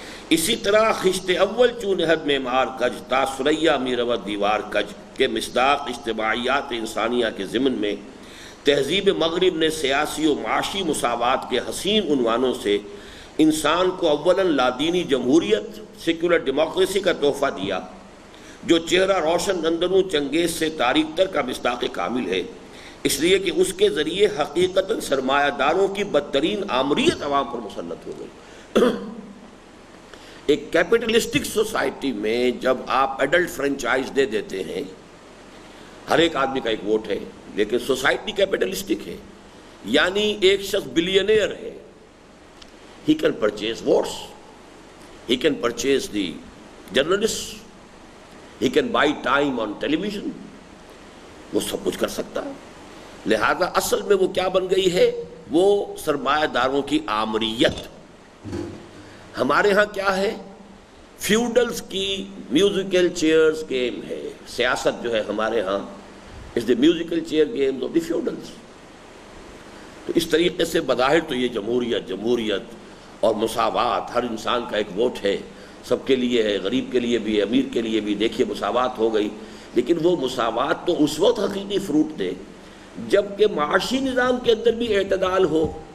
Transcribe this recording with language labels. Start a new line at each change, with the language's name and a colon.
Urdu: اسی طرح خشت اول چون حد میں مار کج تا سریا میرو دیوار کج کے مصداق اجتماعیات انسانیہ کے ضمن میں تہذیب مغرب نے سیاسی و معاشی مساوات کے حسین عنوانوں سے انسان کو اولاً لادینی جمہوریت سیکولر ڈیموکریسی کا تحفہ دیا، جو چہرہ روشن اندروں چنگیز سے تاریک تر کا مصداق کامل ہے، اس لیے کہ اس کے ذریعے حقیقتاً سرمایہ داروں کی بدترین آمریت عوام پر مسلط ہو گئی. ایک کیپٹلسٹک سوسائٹی میں جب آپ ایڈلٹ فرنچائز دے دیتے ہیں، ہر ایک آدمی کا ایک ووٹ ہے، لیکن سوسائٹی کیپٹلسٹک ہے، یعنی ایک شخص بلینئر ہے.
English: He can purchase votes, he can purchase the journalists, he can buy time on television.
Urdu: وہ سب کچھ کر سکتا ہے. لہذا اصل میں وہ کیا بن گئی ہے؟ وہ سرمایہ داروں کی آمریت. ہمارے ہاں کیا ہے؟ فیوڈلز کی میوزیکل چیئرز گیم ہے.
English: سیاست جو ہے ہمارے ہاں is the musical chair games of the feudals.
Urdu: تو اس طریقے سے بظاہر تو یہ جمہوریت اور مساوات، ہر انسان کا ایک ووٹ ہے، سب کے لیے ہے، غریب کے لیے بھی، امیر کے لیے بھی. دیکھیے مساوات ہو گئی، لیکن وہ مساوات تو اس وقت حقیقی فروٹ دے جب کہ معاشی نظام کے اندر بھی اعتدال ہو.